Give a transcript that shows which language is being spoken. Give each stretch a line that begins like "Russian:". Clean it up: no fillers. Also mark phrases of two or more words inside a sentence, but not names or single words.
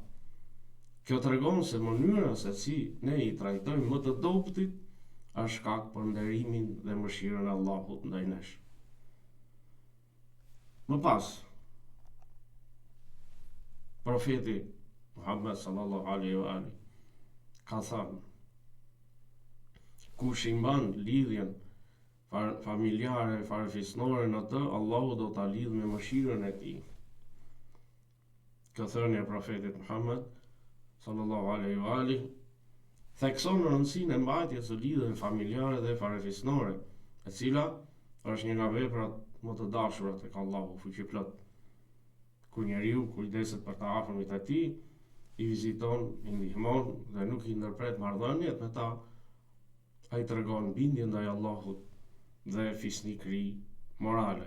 Albanian: Kjo tregon se mënyra se si ne i trajtojmë më të dobëtit është shkak për nderimin dhe mëshirën e Allahut ndaj nesh. Më pas, profeti Muhammed
Arabic: صلى الله عليه وآله
Albanian: ka thënë: kush i mban lidhjen familjare, farefisnore në të, Allahu do ta lidhë me mëshirën e tij. Kjo thënie e profetit Muhammed
Arabic: صلى الله عليه وآله
Albanian: thekson rëndësinë e mbajtjes së lidhjeve familjare dhe farefisnore, e cila është një nga veprat më të dashura tek Allahu fuqiplot. Kur njeriu kujdeset për të afërmit e tij, i viziton, i ndihmon dhe nuk i ndërpret marrëdhëniet me ta, ai tregon bindje ndaj Allahut dhe fisnikëri morale.